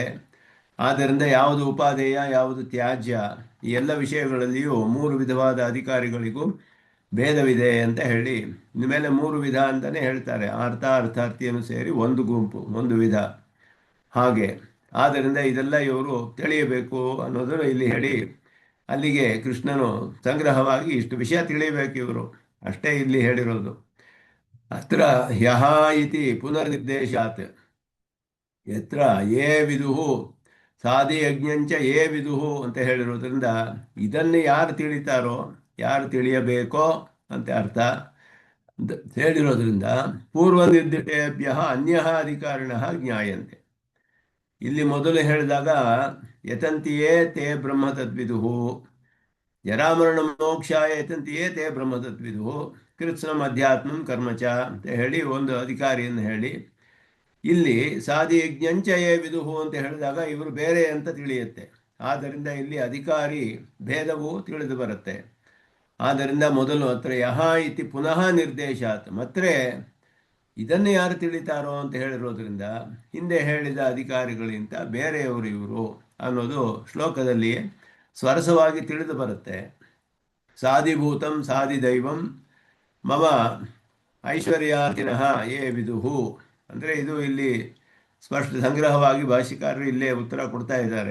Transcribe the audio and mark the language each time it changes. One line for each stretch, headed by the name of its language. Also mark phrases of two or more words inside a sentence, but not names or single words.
Kannada: ಆದ್ದರಿಂದ ಯಾವುದು ಉಪಾದೇಯ ಯಾವುದು ತ್ಯಾಜ್ಯ ಈ ಎಲ್ಲ ವಿಷಯಗಳಲ್ಲಿಯೂ ಮೂರು ವಿಧವಾದ ಅಧಿಕಾರಿಗಳಿಗೂ ಭೇದವಿದೆ ಅಂತ ಹೇಳಿ ಇನ್ಮೇಲೆ ಮೂರು ವಿಧ ಅಂತಲೇ ಹೇಳ್ತಾರೆ. ಅರ್ಥಾರ್ಥಿಯನ್ನು ಸೇರಿ ಒಂದು ಗುಂಪು, ಒಂದು ವಿಧ. ಹಾಗೆ ಆದ್ದರಿಂದ ಇದೆಲ್ಲ ಇವರು ತಿಳಿಯಬೇಕು ಅನ್ನೋದನ್ನು ಇಲ್ಲಿ ಹೇಳಿ, ಅಲ್ಲಿಗೆ ಕೃಷ್ಣನು ಸಂಗ್ರಹವಾಗಿ ಇಷ್ಟು ವಿಷಯ ತಿಳಿಯಬೇಕು ಇವರು, ಅಷ್ಟೇ ಇಲ್ಲಿ ಹೇಳಿರೋದು.
Sanskrit: ಅತ್ರ ಯಹ ಇತಿ ಪುನರ್ನಿರ್ದೇಶಾತ್ ಯತ್ರ ಯೇ ವಿದುಹು ಸಾಧಿಯಜ್ಞಂಚ ಯೇ ವಿದುಹು
Kannada: ಅಂತ ಹೇಳಿರೋದ್ರಿಂದ ಇದನ್ನು ಯಾರು ತಿಳಿತಾರೋ, ಯಾರು ತಿಳಿಯಬೇಕೋ ಅಂತ ಅರ್ಥ ಹೇಳಿರೋದ್ರಿಂದ
Sanskrit: ಪೂರ್ವ ನಿರ್ದಿಷ್ಟೇಭ್ಯ ಅನ್ಯ ಅಧಿಕಾರಿಣ ಜ್ಞಾಯಂತೆ.
Kannada: ಇಲ್ಲಿ ಮೊದಲು ಹೇಳಿದಾಗ
Sanskrit: ಯತಂತಿಯೇ ತೇ ಬ್ರಹ್ಮ ತದ್ವಿದುಹು, ಜರಾಮರಣ ಮೋಕ್ಷಾಯ ಯತಂತಿಯೇ ತೇ ಬ್ರಹ್ಮ ತದ್ವಿದುಹು ಕೃತ್ಸ್ನಂ ಅಧ್ಯಾತ್ಮಂ ಕರ್ಮಚ
Kannada: ಅಂತ ಹೇಳಿ ಒಂದು ಅಧಿಕಾರಿಯನ್ನು ಹೇಳಿ, ಇಲ್ಲಿ
Sanskrit: ಸಾಧಿಯಜ್ಞಂಚಯೇ ವಿದುಹು
Kannada: ಅಂತ ಹೇಳಿದಾಗ ಇವರು ಬೇರೆ ಅಂತ ತಿಳಿಯುತ್ತೆ. ಆದ್ದರಿಂದ ಇಲ್ಲಿ ಅಧಿಕಾರಿ ಭೇದವು ತಿಳಿದು ಬರುತ್ತೆ. ಆದ್ದರಿಂದ ಮೊದಲು
Sanskrit: ಅತ್ರ ಯಹ ಇತಿ ಪುನಃ ನಿರ್ದೇಶಾತ್,
Kannada: ಮತ್ತೆ ಇದನ್ನು ಯಾರು ತಿಳಿತಾರೋ ಅಂತ ಹೇಳಿರೋದ್ರಿಂದ ಹಿಂದೆ ಹೇಳಿದ ಅಧಿಕಾರಿಗಳಿಗಿಂತ ಬೇರೆಯವರು ಇವರು ಅನ್ನೋದು ಶ್ಲೋಕದಲ್ಲಿ ಸ್ವರಸವಾಗಿ ತಿಳಿದು ಬರುತ್ತೆ.
Sanskrit: ಸಾಧಿಭೂತಂ ಸಾಧಿದೈವಂ ಮಮ ಐಶ್ವರ್ಯಾರ್ಥಿನಃ ಯೇ ವಿದುಹು
Kannada: ಅಂದರೆ ಇದು ಇಲ್ಲಿ ಸ್ಪಷ್ಟ ಸಂಗ್ರಹವಾಗಿ ಭಾಷಿಕಾರರು ಇಲ್ಲೇ ಉತ್ತರ ಕೊಡ್ತಾ ಇದ್ದಾರೆ.